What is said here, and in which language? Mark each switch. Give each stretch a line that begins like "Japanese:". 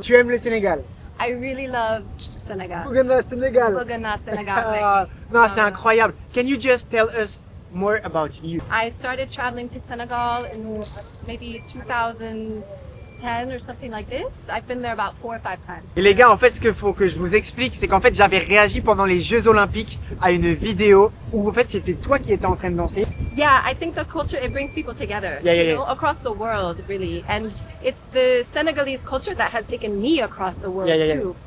French: Tu aimes le Sénégal?
English: I really love Senegal. Bougana Sénégal. Bogana, Senegal.
French: Ah, non, c'est incroyable.
English: Can you just tell us more about you? I started traveling to Senegal in maybe 2010 or something like this. I've been there about 4 or 5 times.
French: Et les gars, en fait, ce qu'il faut que je vous explique, c'est qu'en fait, j'avais réagi pendant les Jeux Olympiques à une vidéo où en fait, c'était toi qui étais en train de danser.
English: Yeah, I think the culture, it brings people together, Yeah, yeah, you know, across the world, really. And it's the Senegalese culture that has taken me across the world, too.